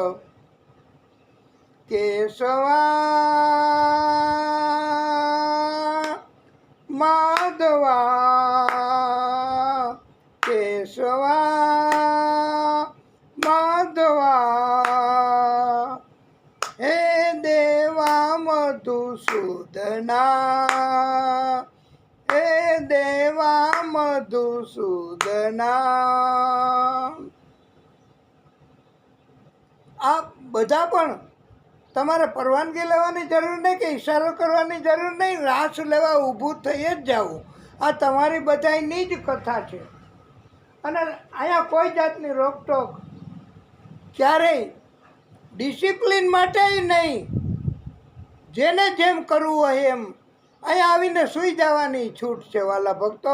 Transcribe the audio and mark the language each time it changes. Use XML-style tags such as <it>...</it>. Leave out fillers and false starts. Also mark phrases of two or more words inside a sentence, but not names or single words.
<sa>केशवा माधवा केशवा माधवा हे देवा मधुसूदना हे देवा मधुसूदना।</sa> <gu>આ બધા પણ તમારે પરવાનગી લેવાની જરૂર નહીં કે ઈશારો કરવાની જરૂર નહીં, રાસ લેવા ઊભું થઈ જ જાવું. આ તમારી બધાની જ કથા છે અને અહીંયા કોઈ જાતની રોકટોક ક્યારેય ડિસિપ્લિન માટે નહીં, જેને જેમ કરવું હોય એમ અહીંયા આવીને સૂઈ જવાની છૂટ છે વાલા ભક્તો.</gu>